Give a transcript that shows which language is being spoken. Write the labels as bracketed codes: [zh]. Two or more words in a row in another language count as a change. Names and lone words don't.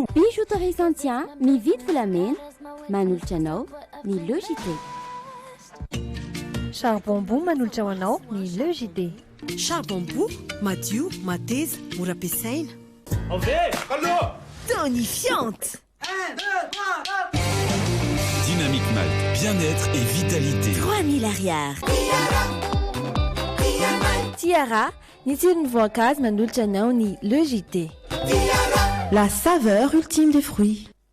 [mg] Bijouterie Santia mividy volamena manolotra anao ny Le JT. Charbon manolotra ho anao ny Le JT. Charbon madio, mateza, mora ampiasaina. [fr] Tonifiante. 1, 2, 3, Dynamique Malte, bien-être et vitalité. [mg] 3000 ariary. Tiara, ny tsirony voankazo manolotra anao ny Le JT. [fr] La saveur ultime des fruits.